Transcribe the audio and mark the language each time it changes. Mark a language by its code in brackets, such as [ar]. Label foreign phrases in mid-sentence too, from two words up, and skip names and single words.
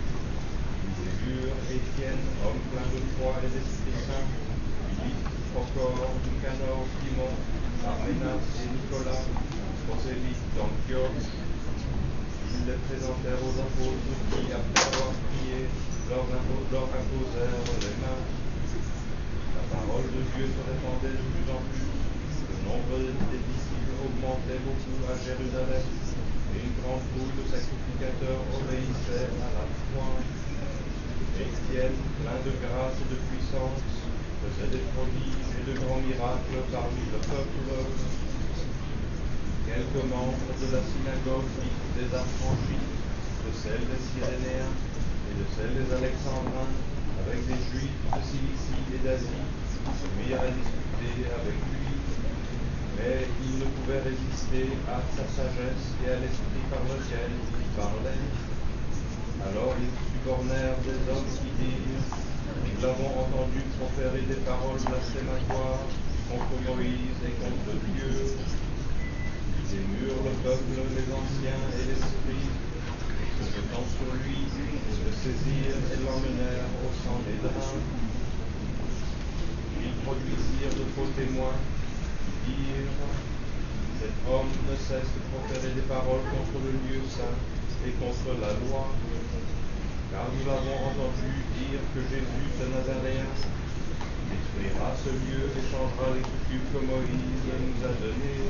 [fr] Ils élurent Étienne, homme plein de foi et d'Esprit Saint, Philippe, Procor, Nicanor, Timon, Parménas et Nicolas, prosélytes d'Antioche. Ils les présentèrent aux apôtres qui, après avoir prié, leur imposèrent les mains. La parole de Dieu se répandait de plus en plus. Le nombre des disciples augmentait beaucoup à Jérusalem, et une grande foule de sacrificateurs obéissait à la foi. Étienne, plein de grâce et de puissance, faisait des prodiges et de grands miracles parmi le peuple. Quelques membres de la synagogue des affranchis, de celle des Cyrénéens et de celle des Alexandrins, avec des Juifs de Cilicie et d'Asie, se mirent à discuter avec lui. Mais ils ne pouvaient résister à sa sagesse et à l'esprit par lequel il parlait. Alors ils subornèrent des hommes qui dirent: nous l'avons entendu proférer des paroles blasphématoires contre Moïse et contre Dieu. Ils émurent le peuple, les anciens et les scribes, se jetant sur lui, le saisirent et l'emmenèrent au Sanhédrin. Ils produisirent de faux témoins qui dirent: cet homme ne cesse de proférer des paroles contre le lieu saint et contre la loi. Car nous l'avons entendu dire que Jésus de Nazaréen détruira ce lieu et changera les coutumes que Moïse nous a données.